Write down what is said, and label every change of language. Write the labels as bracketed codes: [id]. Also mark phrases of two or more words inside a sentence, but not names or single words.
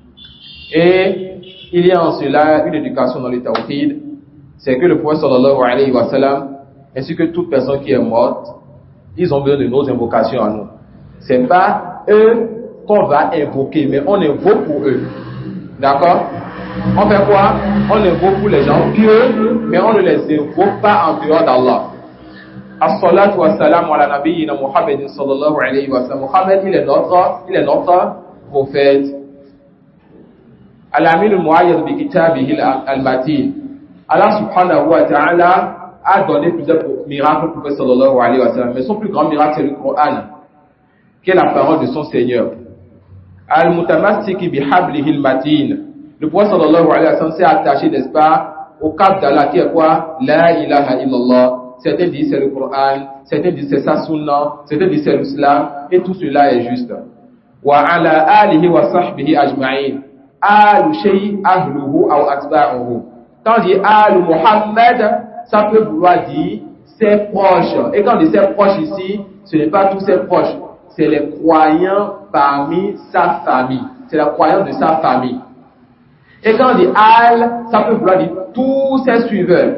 [fr] Et il y a en cela une éducation dans le tawhid, c'est que le prophète [ar] صلى الله عليه وسلم [fr] ainsi que toute personne qui est morte, ils ont besoin de nos invocations à nous. C'est pas eux qu'on va invoquer, mais on invoque pour eux. D'accord? On fait quoi? On invoque pour les gens pieux, mais on ne les invoque pas en dehors d'Allah. [ar] الصلاة والسلام على نبينا محمد صلى الله عليه وسلم. Muhammad, [fr] il est notre prophète. [ar] الأمين المؤيد بكتابه المتين. الله سبحانه وتعالى [fr] a donné plusieurs miracles au prophète [ar] صلى الله عليه وسلم. [fr] Mais son plus grand miracle, c'est le Coran, qui est la parole de son Seigneur. [ar] المتمسك بحبله المتين. [fr] Le prophète [ar] صلى الله عليه وسلم [fr] s'est attaché, n'est-ce pas, au cap d'Allah qui est quoi? [ar] لا إله إلا الله. [fr] Certains disent c'est le Coran, certains disent c'est sa sunna, certains disent c'est l'islam, et tout cela est juste. [ar] وعلى آله وصحبه أجمعين. آل الشيء أهله أو أتباعه. [fr] Quand on dit Alu Muhammad, ça peut vouloir dire ses proches. Et quand on dit ses proches ici, ce n'est pas tous ses proches, c'est les croyants parmi sa famille. C'est les croyants de sa famille. Et quand on dit Al, ça peut vouloir dire tous ses suiveurs.